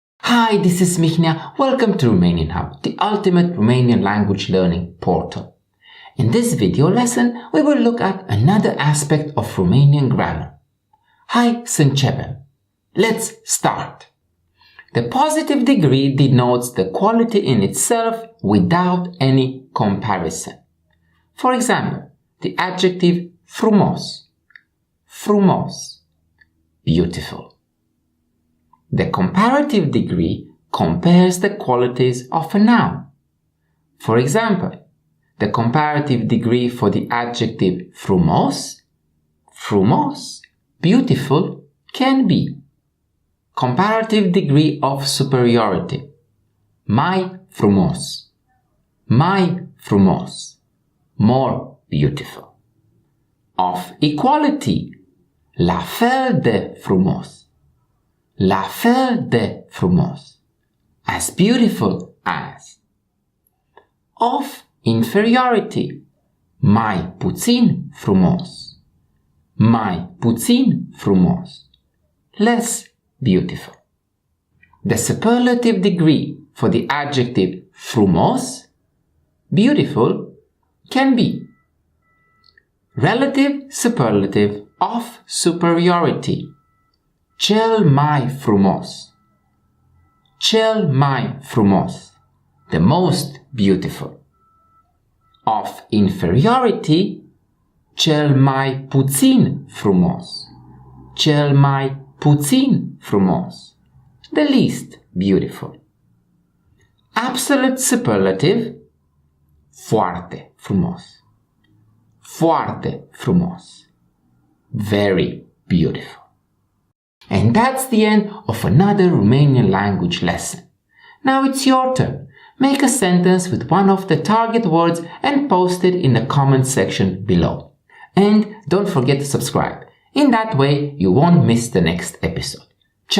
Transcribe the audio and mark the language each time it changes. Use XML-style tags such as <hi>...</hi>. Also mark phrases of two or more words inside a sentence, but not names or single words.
<en>Hi, this is Mihnea. Welcome to Romanian Hub, the ultimate Romanian language learning portal. In this video lesson, we will look at another aspect of Romanian grammar.</en> <ro>Hai să începem.</ro> <en>Let's start. The positive degree denotes the quality in itself without any comparison. For example, the adjective</en> <ro>frumos, frumos,</ro> <en>beautiful. The comparative degree compares the qualities of a noun. For example, the comparative degree for the adjective</en> <ro>frumos, frumos,</ro> <en>beautiful, can be comparative degree of superiority,</en> <ro>mai frumos,</ro> <en>more beautiful. Of equality,</en> <ro>la fel de frumos, la fel de frumos,</ro> <en>as beautiful as. Of inferiority,</en> <ro>mai puțin frumos,</ro> <en>less beautiful. The superlative degree for the adjective frumos, beautiful, can be relative superlative of superiority,</en> <ro>cel mai frumos,</ro> <en>the most beautiful. Of inferiority,</en> <ro>cel mai puțin frumos,</ro> <en>the least beautiful. Absolute superlative,</en> <ro>foarte frumos,</ro> <en>very beautiful. And that's the end of another Romanian language lesson. Now it's your turn. Make a sentence with one of the target words and post it in the comment section below. And don't forget to subscribe. In that way, you won't miss the next episode.</en>